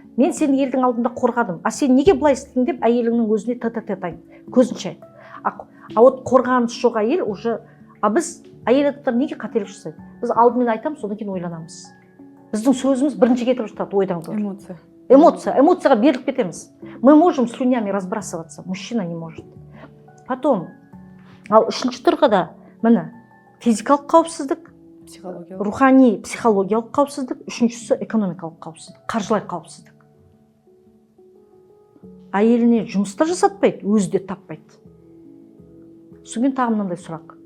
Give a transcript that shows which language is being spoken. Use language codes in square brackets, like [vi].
[kk] Мен сені елдің алдында қорғадым. Сен неге былай істедің деп әйеліңнің өзіне тет айт, көзінше айт. Қорғаныс жоқ әйел уже, біз әйел адамдар неге қателік жасайды? Біз алдымен айтамыз, содан кейін ойланамыз. Біздің сөзіміз бірінші кетіп жатады ойдан гөрі. Эмоцияға беріліп кетеміз. [ru] Мы можем слюнями разбрасываться, мужчина не может. [kk] Потом, ал үшінші тұрғыда, міне, физикалық қауіпсіздік, рухани, психологиялық қауіпсіздік, үшіншісі экономикалық қауіпсіздік, қаржылай қауіпсіздік. Әйеліне жұмыста жасатпайды, өзі де таппайды. Содан тағы мынандай сұрақ.